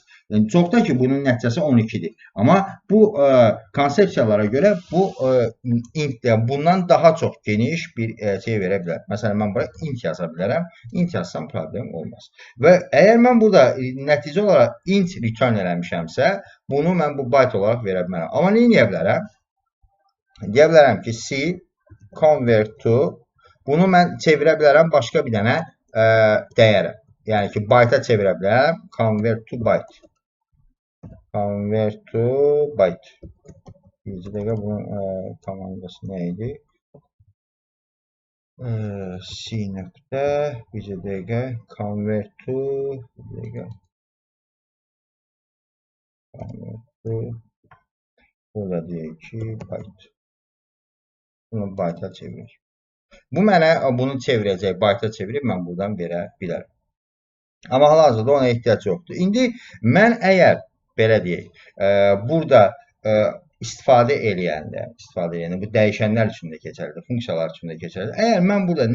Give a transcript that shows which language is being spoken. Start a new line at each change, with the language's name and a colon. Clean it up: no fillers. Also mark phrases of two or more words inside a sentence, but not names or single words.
Azerbaijani: Yəni, çoxda ki, bunun nəticəsi 12-dir. Amma bu konsepsiyalara görə bu int bundan daha çox geniş bir şey verə bilər. Məsələn, mən buraya int yaza bilərəm. Int yazsam problem olmaz. Və əgər mən burada nəticə olaraq int return eləmişəmsə, bunu mən bu byte olaraq verə bilərəm. Amma nə edə bilərəm? Deyə bilərəm ki,
English: C convert to,
Azerbaijani: bunu mən çevirə bilərəm başqa bir dənə dəyərə. Yəni ki, byte-a çevirə bilərəm.
English: Convert to byte. Convert to byte.
Azerbaijani: Bir dəqiqə bunun komandası nə idi? C nöqtə, bir dəqiqə,
English: convert to,
Azerbaijani: bir dəqiqə.
English: Convert to,
Azerbaijani: burada deyək ki, byte. Bunu byte-a çevirir. Bu mənə bunu çevirəcək, byte-a çevirib mən buradan verə bilərəm. Amma hal-hazırda ona ehtiyac yoxdur. İndi mən əgər, belə deyək, burada istifadə eləyəndə, bu dəyişənlər üçün də keçərlidir, funksiyalar üçün də keçərlidir.